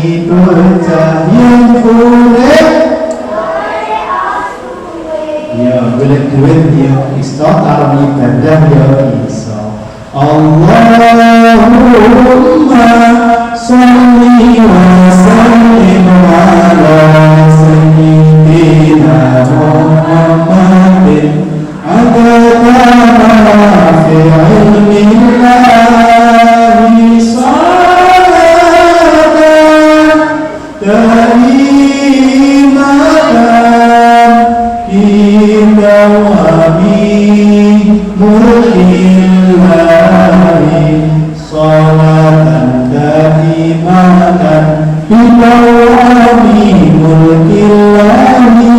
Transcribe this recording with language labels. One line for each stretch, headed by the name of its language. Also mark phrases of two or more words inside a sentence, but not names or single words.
Javanese: bocah yang urip ya golek duit ya iso karo ibadah ya iso.
Arabic: اللهم صل وسلم على سيدنا محمد عدد ما في علم الله صلاة دائمة بدوام ملك الله صلاة دائمة بدوام ملك الله.